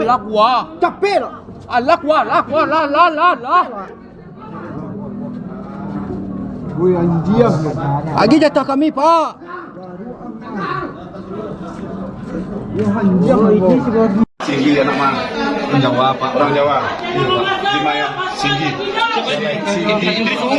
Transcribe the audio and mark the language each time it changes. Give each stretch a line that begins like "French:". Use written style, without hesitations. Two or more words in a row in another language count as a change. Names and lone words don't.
Indonesian: Alah gua. Capek lah. Alah gua, lah. Woi anjir. Lagi jatah kami, Pak. Ya anjir iki sebagai Singgi anak mah. Orang Jawa Pak. Orang Jawa. Iya, Pak. Lima ya. Singgi. Singgi suhu.